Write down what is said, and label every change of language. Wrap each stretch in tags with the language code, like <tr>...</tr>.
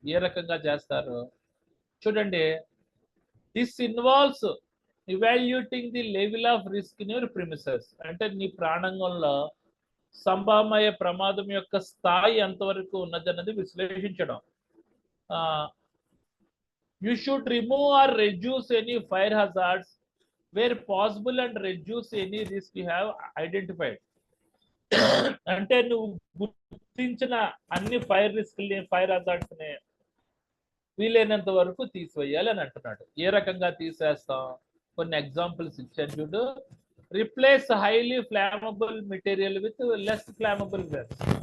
<te>ఏ రకంగా చేస్తారు చూడండి.</te> <en>This involves evaluating the level of risk in your premises.</en> <te>అంటే నీ ప్రాణంగంలో సంభవమయ్యే ప్రమాదం యొక్క స్థాయి ఎంతవరకు ఉన్నదన్నది విశ్లేషించడం.</te> <en>You should remove or reduce any fire hazards where possible and reduce any risk you have identified.</en> <te>అంటే నువ్వు గుర్తించిన అన్ని ఫైర్ రిస్క్ ఫైర్ హజార్డ్స్ ని వీలైనంత వరకు తీసివేయాలి అని అంటున్నాడు. ఏ రకంగా తీసేస్తాం కొన్ని ఎగ్జాంపుల్స్ ఇచ్చాను చూడు.</te> <en>Replace highly flammable material with less flammable gas.</en>